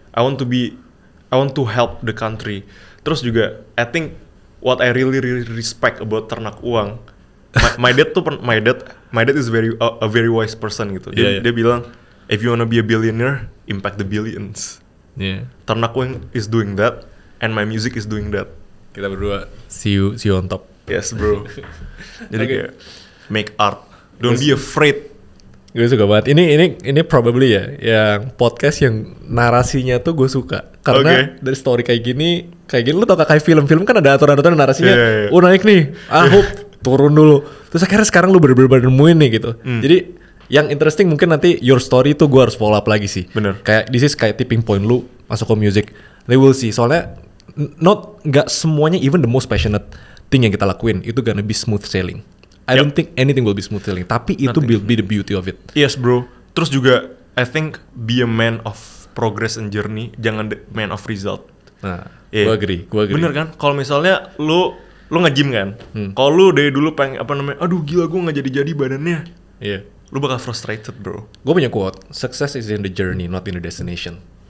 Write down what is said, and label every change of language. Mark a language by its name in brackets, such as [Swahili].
[English] I want to help the country. [Indonesian] Terus juga [English] I think what I really respect about ternak uang, my dad is a very wise person [Indonesian] gitu. Dia bilang, [English] if you wanna be a billionaire, impact the billions. Ternak uang is doing that, and my music is doing that. [Indonesian] Kita berdua [English] see you on top. Yes bro. [Indonesian] Jadi kayak [English] make art, don't be afraid. [Indonesian] Gue suka banget. Ini probably ya yang podcast yang narasinya tuh gue suka. Karena dari story kayak gini lu tau gak kayak film-film kan ada aturan-aturan narasinya. Naik nih, turun dulu. Terus akhirnya sekarang lu bener-bener nemuin nih gitu. Jadi yang interesting mungkin nanti [English] your story [Indonesian] tuh gue harus follow up lagi sih. Bener. Kayak [English] this is [Indonesian] kayak [English] tipping point [Indonesian] lu masuk ke [English] music. They will see. [Indonesian] Soalnya gak semuanya, [English] even the most passionate thing [Indonesian] yang kita lakuin itu [English] gonna be smooth sailing. I don't think anything will be smooth sailing, [Indonesian] tapi itu [English] will be the beauty of it. Yes bro. [Indonesian] Terus juga [English] I think be a man of progress and journey, [Indonesian] jangan [English] the man of result. [Indonesian] Nah, gue agree. Bener kan? Kalau misalnya lu nge-gym kan, kalau lu dari dulu pengen aduh gila gue nggak jadi badannya. lu bakal [English] frustrated bro. [Indonesian] Gue punya [English] quote, success is in the journey, not in the destination.